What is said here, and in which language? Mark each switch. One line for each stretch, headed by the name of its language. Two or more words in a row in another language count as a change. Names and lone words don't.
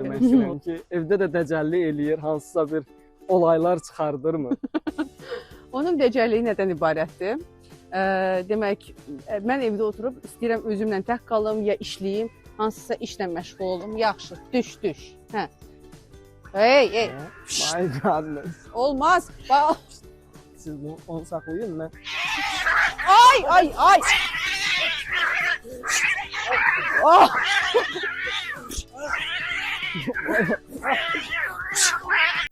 Azerbaijani: vermək istəyirəm ki, evdə də dəcəllik eləyir, hansısa bir olaylar çıxardırmı? Onun dəcəlliyi nədən ibarətdir? Demək, mən evdə oturub istəyirəm özümlə tək qalım, ya işləyim, hansısa işlə məşğul olum. Yaxşı, düş. Hə. Hey.
English: My goodness.
Azerbaijani: Olmaz. Bax. Siz bunu onu saxlayın, mən Ay. Oh.